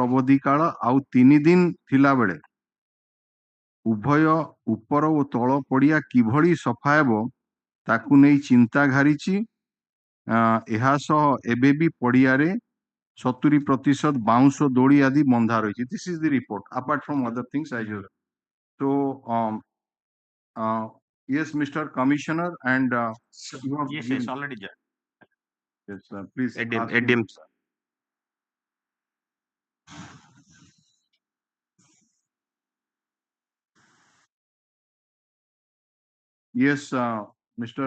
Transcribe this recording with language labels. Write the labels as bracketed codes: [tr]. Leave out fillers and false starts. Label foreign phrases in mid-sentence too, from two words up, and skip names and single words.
[or] ଅବଧି କାଳ ଆଉ 3 ଦିନ ଥିଲାବେଳେ ଉଭୟ ଉପର ଓ ତଳ ପଡ଼ିଆ କିଭଳି ସଫା ହେବ ତାକୁ ନେଇ ଚିନ୍ତା ଘାରିଛି ଏହା ସହ ଏବେ ବି ପଡ଼ିଆରେ 70% ବାଉଁଶ ଦୋଳି ଆଦି ବନ୍ଧା ରହିଛି [en] this is the report apart from other things I just so yes Mr. Commissioner and you have Yes, already there. yes please ADM sir. Yes, Mr.